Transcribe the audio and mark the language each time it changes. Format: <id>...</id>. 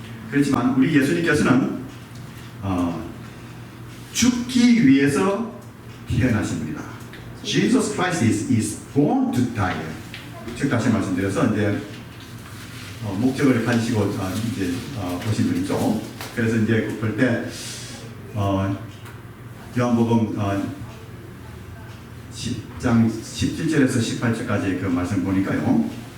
<ko>그렇지만 우리 예수님께서는 죽기 위해서 태어나신 분이다.</ko> <en>Jesus Christ is born to die.</en> <ko>즉 다시 말씀드려서 이제 목적을 가지시고 이제 오신 분이죠. 그래서 이제 볼 때 요한복음 10장 17절에서 18절까지 그 말씀 보니까요.</ko>